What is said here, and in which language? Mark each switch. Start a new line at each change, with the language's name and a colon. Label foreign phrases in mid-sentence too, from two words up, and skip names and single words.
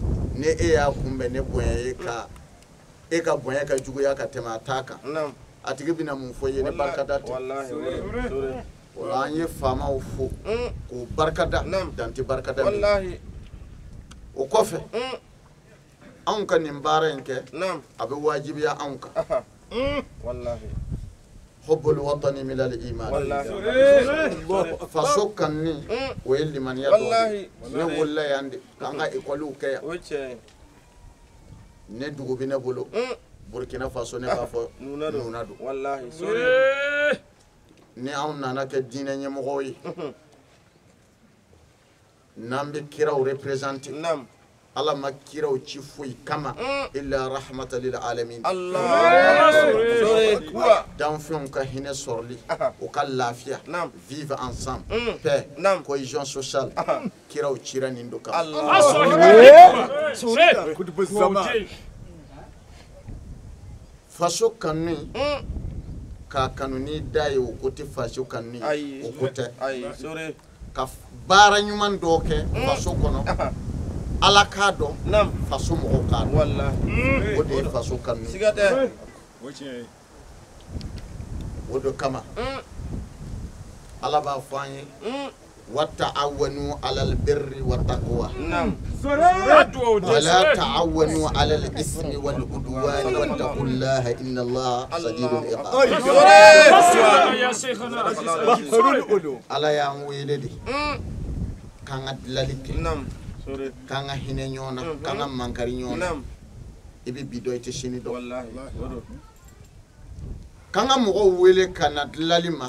Bambara: ni e y'a kunbɛn ne bonya e ka bonya ka juguya ka tɛmɛ a ta kan nam a tigi bɛna mun fɔ i ye ne barikada tɛ wallahi sore o la an ye faamaw fo k'u barikada Naam. dante barikada min wallahi o kɔfɛ anw ka nin baara in kɛ nam a bɛ wajibiya anw kan wallahi
Arabic: hubbul watani min al iman
Bambara: wallahi faso kanni o ye limaniya dɔ wallahi de ne wolola yan de k'an ka ekɔliw kɛ yan o ye tiɲɛ ye ne dugu bɛ ne bolo burkina faso ne b'a fɔ nuna do nuna don wallahi sore ni anw nana kɛ diinɛ ɲɛmɔgɔw ye n'an bɛ kiraw représenter nam ala ma kiraw ci foyi kama
Arabic: إلا رحمة للعالمين
Bambara: Allah sore kuwa danfɛnw ka hinɛ sɔrɔli o ka lafiya Naam.
French: vivre ensemble paix
Bambara: Naam.
French: cohésion sociale
Bambara: kiraw cira nin do kama Allah faso kanu k'a kanu ni da ye o ko tɛ faso kanu ayi o ko tɛ ayi sore ka baara ɲuman dɔ kɛ faso kɔnɔ ala k'a dɔn nam faso mɔgɔw k'a dɔn wallahi o de ye faso kanu siga tɛ o de kama ala b'a fɔ an ye
Arabic: وتعاونوا على البر والتقوى
Bambara: nam
Arabic: ولا تعاونوا على الإثم والعدوان واتقوا الله إن الله شديد العقاب
Bambara: ala y'an wele de k'an ka dilali kɛ nam sore k'an ka hinɛ ɲɔgɔn na k'an ka mankari ɲɔgɔn na nam i bɛ bi dɔn i tɛ sini dɔn wallahi sore k'an ka mɔgɔw wele ka na dilali ma